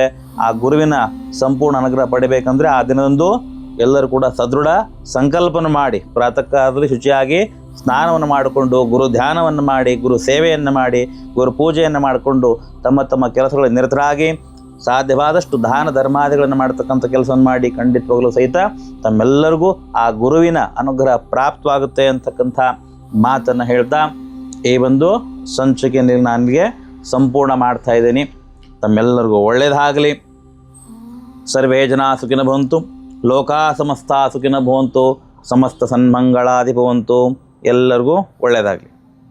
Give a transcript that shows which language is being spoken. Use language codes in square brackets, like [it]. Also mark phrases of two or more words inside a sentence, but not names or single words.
[kn] ಆ ಗುರುವಿನ ಸಂಪೂರ್ಣ ಅನುಗ್ರಹ ಪಡಿಬೇಕಂದ್ರೆ ಆ ದಿನದಂದು ಎಲ್ಲರೂ ಕೂಡ ಸದೃಢ ಸಂಕಲ್ಪನ ಮಾಡಿ ಪ್ರಾತಃ ಕಾಲದಲ್ಲಿ ಶುಚಿಯಾಗಿ ಸ್ನಾನವನ್ನು ಮಾಡಿಕೊಂಡು ಗುರು ಧ್ಯಾನವನ್ನು ಮಾಡಿ, ಗುರು ಸೇವೆಯನ್ನು ಮಾಡಿ, ಗುರು ಪೂಜೆಯನ್ನು ಮಾಡಿಕೊಂಡು ತಮ್ಮ ತಮ್ಮ ಕೆಲಸಗಳಲ್ಲಿ ನಿರತರಾಗಿ ಸಾಧ್ಯವಾದಷ್ಟು ದಾನ ಧರ್ಮಾದಿಗಳನ್ನು ಮಾಡ್ತಕ್ಕಂಥ ಕೆಲಸವನ್ನು ಮಾಡಿ ಖಂಡಿತವಾಗಲೂ ಸಹಿತ ತಮ್ಮೆಲ್ಲರಿಗೂ ಆ ಗುರುವಿನ ಅನುಗ್ರಹ ಪ್ರಾಪ್ತವಾಗುತ್ತೆ ಅಂತಕ್ಕಂಥ ಮಾತನ್ನು ಹೇಳ್ತಾ ಈ ಒಂದು ಸಂಚಿಕೆಯಲ್ಲಿ ನನಗೆ ಸಂಪೂರ್ಣ ಮಾಡ್ತಾ ಇದ್ದೀನಿ. ತಮ್ಮೆಲ್ಲರಿಗೂ ಒಳ್ಳೆಯದಾಗಲಿ. [sa] ಸರ್ವೇ ಜನ ಸುಖಿನೋ ಭವಂತು. ಲೋಕಾ ಸಮಸ್ತ ಸುಖಿನ ಭವಂತು, ಸಮಸ್ತ ಸನ್ಮಂಗಳಾದಿ ಭವಂತು. [kn] ಎಲ್ಲರಿಗೂ ಒಳ್ಳೆಯದಾಗಲಿ.